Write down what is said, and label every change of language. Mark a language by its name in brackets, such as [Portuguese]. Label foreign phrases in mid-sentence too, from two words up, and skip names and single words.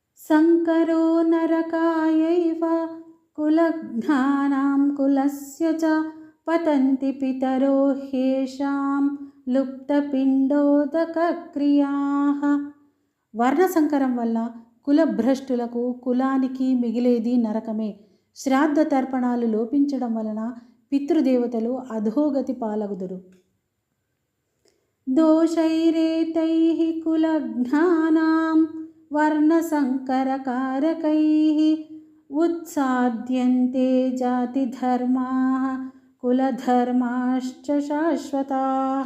[Sanskrit] संकरो नरकायैव कुलघ्नानां कुलस्य च पतन्ति पितरो ह्येषां లుప్తపిండోదకక్రియాః. [Telugu] వర్ణ సంకరం వల్ల కులభ్రష్టులకు కులానికి మిగిలేది నరకమే. శ్రాద్ధ తర్పణాలు లోపించడం వలన పితృదేవతలు అధోగతి పాలగుదురు. [Sanskrit] దోషైరేతైః కులఘ్నానాం వర్ణసంకరకారకైః ఉత్సాద్యంతే జాతిధర్మాః కులధర్మాశ్చ శాశ్వతాః.